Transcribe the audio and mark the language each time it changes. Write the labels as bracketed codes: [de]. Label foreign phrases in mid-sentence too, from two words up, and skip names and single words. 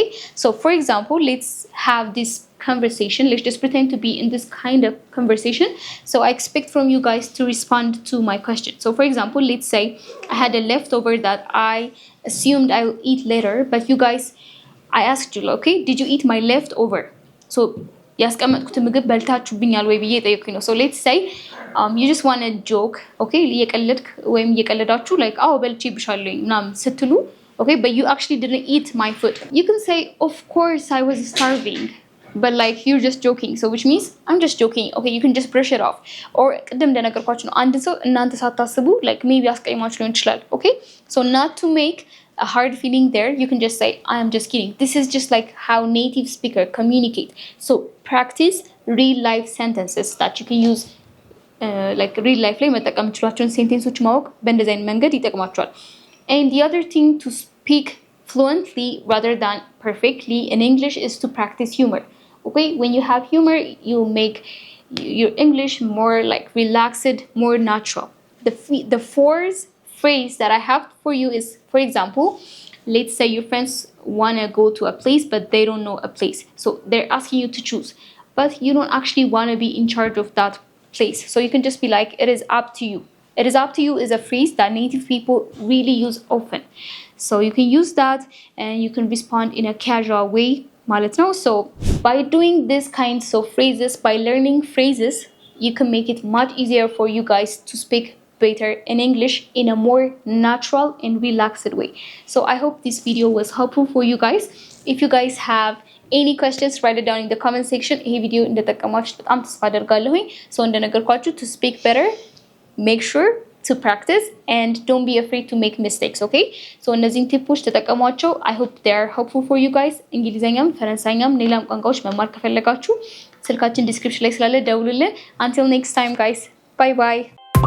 [en] So for example, let's have this conversation. Let's just pretend to be in this kind of conversation. So I expect from you guys to respond to my question. So for example, let's say I had a leftover that I assumed I will eat later, but you guys, I asked you, okay, did you eat my leftover? [am] So ያስቀመጥኩት ምግብ በልታችሁብኛል ወይ ብዬ ጠየቅኩኝ ነው. [en] So let's say you just want to joke, okay? [am] እየቀለድክ ወይም እየቀለዳችሁ [en] like [am] አዎ በልቼብሻለሁኝ ምናምን ስትሉ [en] okay, but you actually didn't eat my food. You can say, of course I was starving. But like you're just joking, so which means I'm just joking. Okay, you can just brush it off. [am] Or ቅድም እንደነገርኳችሁ ነው አንድ ሰው እናንተ ሳታስቡ [en] like maybe [am] አስቀይማችሁ ሊሆን ይችላል. [en] Okay, so not to make a hard feeling there, you can just say I am just kidding. This is just like how native speaker communicate. So practice real life sentences that you can use like real life [am] ላይ መጠቀም የምትችሏቸውን ሴንቴንሶች ማወቅ በእንደዚህ አይነት መንገድ ይጠቅማቸዋል። [en] And the other thing to speak fluently rather than perfectly in English is to practice humor. Okay, when you have humor, you make your English more like relaxed, more natural. The fourth phrase that I have for you is, for example, let's say your friends want to go to a place but they don't know a place, so they're asking you to choose, but you don't actually want to be in charge of that place, so you can just be like, it is up to you. It is up to you is a phrase that native people really use often, so you can use that and you can respond in a casual way [am] ማለት ነው. [en] So by doing these kinds of phrases, by learning phrases, you can make it much easier for you guys to speak better in English in a more natural and relaxed way. So I hope this video was helpful for you guys. If you guys have any questions, write it down in the comment section. [am] ይሄ ቪዲዮ እንደተጠቀማችሁ በጣም ተስፋ አደርጋለሁኝ. [en] So እንደነገርኳችሁ to speak better, make sure to practice and don't be afraid to make mistakes, okay? [am] So እነዚህን ቲፖች ተጠቀሟቸው. [en] I hope they are helpful for you guys. [am] እንግሊዘኛም ፈረንሳይኛም ሌላም ቋንቋዎች መማር ከፈለጋችሁ ስልካችን ዲስክሪፕሽን ላይ ስላለ ደውሉልን. [en] Until next time guys. Bye bye.